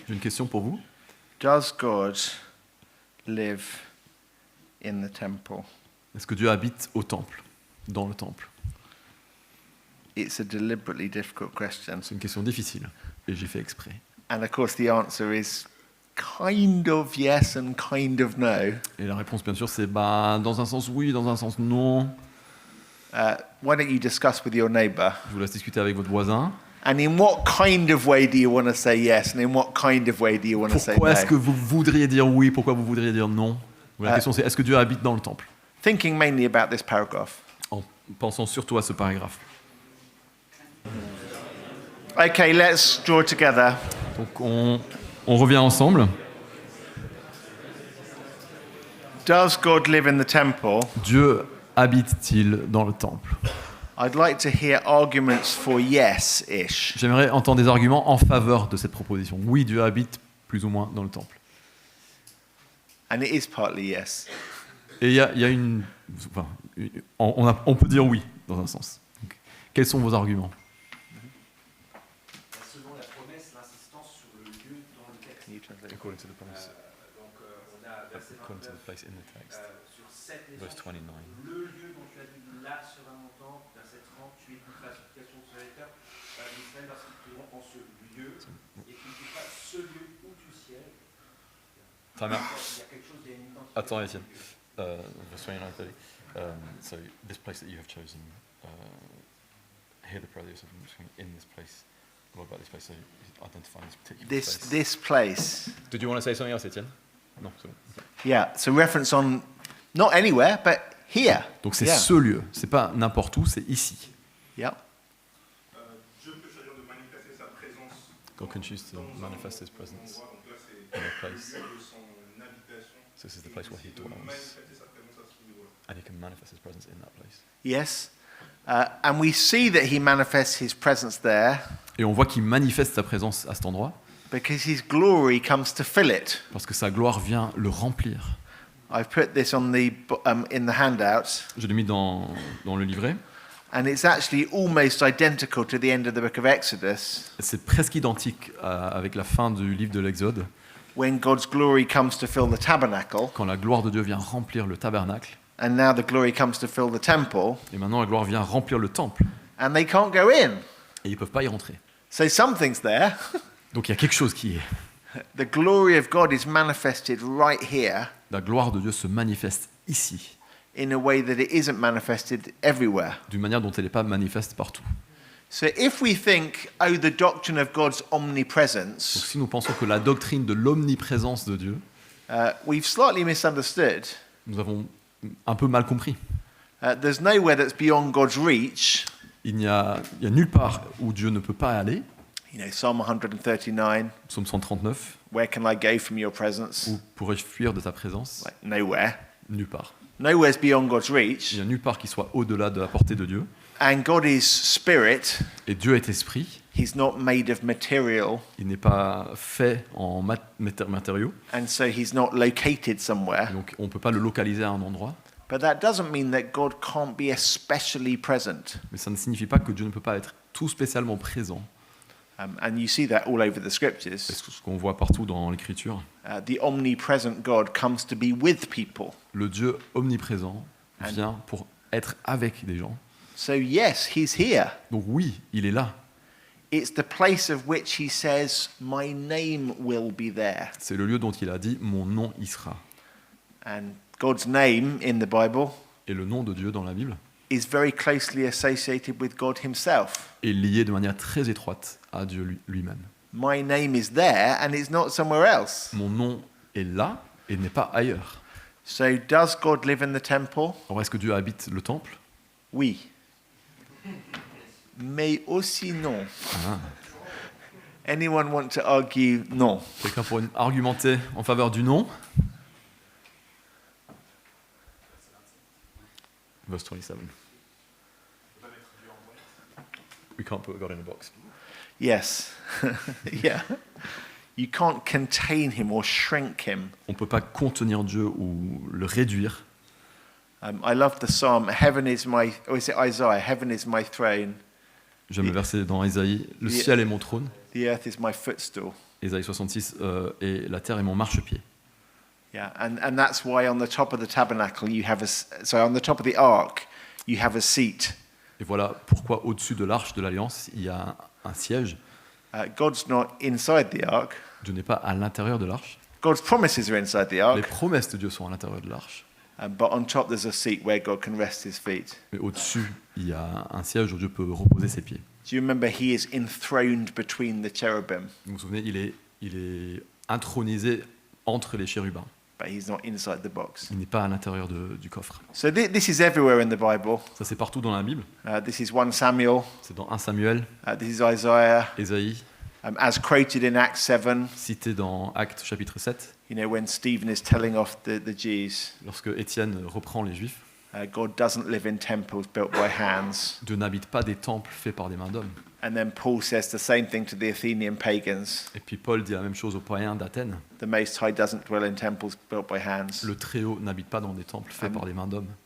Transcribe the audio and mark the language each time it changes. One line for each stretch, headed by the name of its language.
French: J'ai une question pour vous.
English: Does God live in the temple?
French: Est-ce que Dieu habite au temple, dans le temple?
English: It's a deliberately difficult question.
French: C'est une question difficile et j'ai fait exprès.
English: And of course, the answer is kind of yes and kind of no.
French: Et la réponse, bien sûr, c'est dans un sens oui, dans un sens non.
English: Why don't you discuss with your neighbor?
French: Je vous laisse discuter avec votre voisin.
English: And in what kind of way do you want to say yes, and in what kind of way do you want to say
French: Pourquoi est-ce que
English: no?
French: vous voudriez dire oui? Pourquoi vous voudriez dire non? La question, c'est est-ce que Dieu habite dans le temple?
English: Thinking mainly about this paragraph.
French: En pensant surtout à ce paragraphe.
English: Okay, let's draw together.
French: Donc on revient ensemble.
English: Does God live in the temple?
French: Dieu habite-t-il dans le temple?
English: I'd like to hear arguments for yes-ish.
French: J'aimerais entendre des arguments en faveur de cette proposition. Oui, Dieu habite plus ou moins dans le temple.
English: And it is partly yes.
French: Et il y a une... Enfin, on peut dire oui, dans un sens. Donc, quels sont vos arguments? Selon la promesse, l'insistance sur le lieu dans le texte.
English: According to the promise,
French: Donc on a verset 29, sur 7 les
English: verse 29.
French: le lieu dont tu as dit là sera mon temple, verset 30, tu écouteras la supplication de serviteur d'Israël lorsqu'ils prieront en ce lieu, et tu écouteras ce lieu où tu sièges. Très bien. Il y a quelque chose, il y a une identité. Attends, Étienne.
English: Verse 29, 30. So this place that you have chosen, hear the prayer that you have in this place. What about this place? So identifying this particular place. This place. Did you want to say something else, Étienne?
French: Non, c'est bon.
English: Yeah, so reference on not anywhere, but here.
French: Donc c'est
English: Yeah.
French: ce lieu. C'est pas n'importe où, c'est ici.
English: Yeah.
French: Dieu peut choisir de manifester sa présence
English: God can choose to manifest His presence
French: dans donc là c'est
English: in a
French: le
English: place.
French: lieu de son habitation.
English: So this is the place where He
French: De
English: dwells.
French: manifester sa présence à ce niveau-là.
English: And he can manifest his presence in that place. Yes. And we see that he manifests his presence there
French: Et on voit qu'il manifeste sa présence à cet endroit
English: because his glory comes to fill it.
French: parce que sa gloire vient le remplir.
English: I've put this on in the handout,
French: Je l'ai mis dans le livret.
English: and it's actually almost identical to the end of the book of Exodus,
French: C'est presque identique avec la fin du livre de l'Exode,
English: when God's glory comes to fill the tabernacle,
French: quand la gloire de Dieu vient remplir le tabernacle.
English: and now the glory comes to fill the temple,
French: Et maintenant, la gloire vient remplir le temple.
English: and they can't go in.
French: Et ils ne peuvent pas y rentrer.
English: So something's there.
French: Donc il y a quelque chose qui est.
English: The glory of God is manifested right here
French: La gloire de Dieu se manifeste ici,
English: in a way that it isn't manifested everywhere.
French: d'une manière dont elle n'est pas manifeste partout.
English: So if we think, oh, the doctrine of God's
French: Donc
English: omnipresence,
French: si nous pensons que la doctrine de l'omniprésence de Dieu,
English: we've slightly misunderstood.
French: nous avons un peu mal compris.
English: There's nowhere that's beyond God's reach.
French: Il y a nulle part où Dieu ne peut pas aller.
English: You know, Psalm 139,
French: Psaume 139,
English: where can I go from your presence?
French: où pourrais-je fuir de ta présence?
English: Like, nowhere.
French: Nulle part.
English: Nowhere's beyond God's
French: Il
English: reach.
French: n'y a nulle part qui soit au-delà de la portée de Dieu.
English: And God is spirit.
French: Et Dieu est esprit.
English: He's not made of material.
French: Il n'est pas fait en matériaux.
English: And so he's not located somewhere.
French: Donc on ne peut pas le localiser à un endroit.
English: But that doesn't mean that God can't be especially present.
French: Mais ça ne signifie pas que Dieu ne peut pas être tout spécialement présent.
English: And you see that all over the scriptures.
French: C'est ce qu'on voit partout dans l'Écriture.
English: The omnipresent God comes to be with people.
French: Le Dieu omniprésent vient pour être avec des gens.
English: So yes, he's here.
French: Donc oui, il est là.
English: It's the place of which he says, my name will be there.
French: C'est le lieu dont il a dit « Mon nom y sera
English: And God's name in the Bible ».
French: Et le nom de Dieu dans la Bible
English: is very closely associated with God himself.
French: est lié de manière très étroite à Dieu lui-même.
English: My name is there and it's not somewhere else.
French: Mon nom est là et n'est pas ailleurs.
English: So does God live in the temple?
French: Alors est-ce que Dieu habite le temple? Oui. Mais aussi non.
English: Anyone want to argue non?
French: Quelqu'un pourrait argumenter en faveur du non?
English: Verse 27. We can't put God in a box. Yes. Yeah. You can't contain him or shrink him.
French: On ne peut pas contenir Dieu ou le réduire.
English: I love the psalm, heaven is my, or is it Isaiah? Heaven is my throne,
French: J'aime le verset dans Ésaïe, le
English: Yeah.
French: ciel est mon trône.
English: the earth is my footstool.
French: Ésaïe 66, et la terre est mon marchepied.
English: Yeah, and that's why on the top of the tabernacle you have on the top of the ark you have a seat.
French: Et voilà pourquoi au-dessus de l'arche de l'Alliance, il y a un siège.
English: God's not inside the ark.
French: Dieu n'est pas à l'intérieur de l'arche.
English: God's promises are inside the
French: Les
English: ark,
French: promesses de Dieu sont à l'intérieur de l'arche.
English: but on top there's a seat where God can rest his feet.
French: Mais au-dessus, il y a un siège où Dieu peut reposer ses pieds.
English: Do you remember he is enthroned between the cherubim,
French: Vous vous souvenez, il est intronisé entre les chérubins.
English: but he's not inside the box.
French: Il n'est pas à l'intérieur du coffre.
English: So this is everywhere in the Bible.
French: Ça, c'est partout dans la Bible.
English: This is 1 Samuel.
French: C'est dans 1 Samuel,
English: This is Isaiah.
French: Ésaïe,
English: As quoted in Acts 7,
French: cité dans Actes chapitre 7,
English: you know, when Stephen is telling off the Jews,
French: lorsque Étienne reprend les Juifs.
English: God doesn't live in temples built by hands.
French: Dieu n'habite pas des temples faits par des mains d'hommes.
English: And then Paul says the same thing to the Athenian pagans.
French: Et puis Paul dit la même chose aux païens d'Athènes.
English: The Most High doesn't dwell in temples built by hands.
French: Le Très-Haut n'habite pas dans des temples faits par des mains d'hommes.